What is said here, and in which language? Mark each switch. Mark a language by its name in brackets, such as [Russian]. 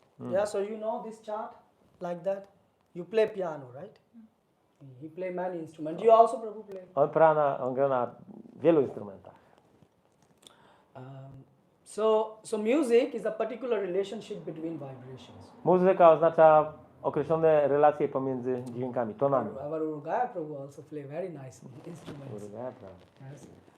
[English] Yeah, so you know this chart like that. You play piano, right? He play many instruments. You also Prabhu play. [Polish] On gra na wielu instrumentach. [English] So music is a particular relationship between vibrations. [Polish] Muzyka oznacza określone relacje pomiędzy dźwiękami, tonami. [English] Our Urugaya Prabhu also play very nice instruments. Yes.